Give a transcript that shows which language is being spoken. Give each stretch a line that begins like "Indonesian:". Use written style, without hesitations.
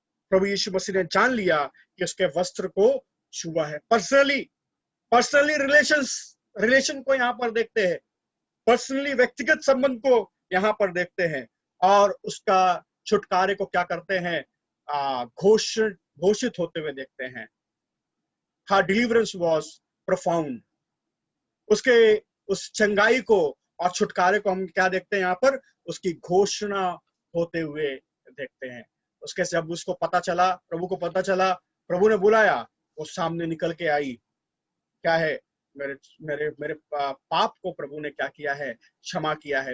Hindi: प्रभु यीशु मसीह ने जान लिया कि उसके वस्त्र को छुआ है। पर्सनली रिलेशन को यहाँ पर देखते हैं, पर्सनली व्यक्तिगत संबंध को यहाँ पर देखते हैं, और उसका छुटकारे को क्या करते हैं? घोषित होते हुए देखते हैं।
English: Her deliverance was profound।
Hindi: उसके उस चंगाई को और छुटकारे को हम क्या देखते हैं यहाँ पर? उसकी घोषणा होते हुए देखते हैं। उसके जब उसको पता चला, प्रभु को पता चला, प्रभु ने बुलाया, वो सामने निकल के आई। क्या है? मेरे मेरे मेरे पाप को प्रभु ने क्या किया है? क्षमा किया है।